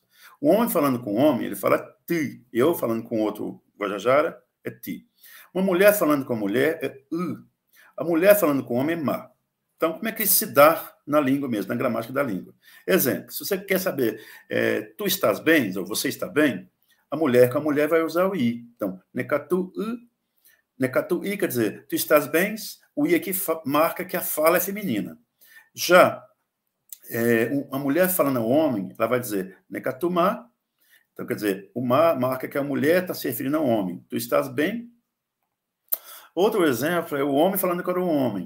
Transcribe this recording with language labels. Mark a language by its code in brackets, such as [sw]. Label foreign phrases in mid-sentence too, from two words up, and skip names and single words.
[pt] Um homem falando com um homem, ele fala ti. Eu falando com outro guajajara, é ti. Uma mulher falando com a mulher é u. A mulher falando com o homem é ma. Então, como é que isso se dá na língua mesmo, na gramática da língua? Exemplo, se você quer saber, tu estás bem, ou você está bem, a mulher com a mulher vai usar o i. Então, [gub] nekatu u, nekatu i [pt] quer dizer, tu estás bem, o i aqui marca que a fala é feminina. Já a mulher falando ao homem, ela vai dizer nekatuma, então quer dizer, o ma marca que a mulher está se referindo ao homem. Tu estás bem? Outro exemplo é o homem falando com o homem.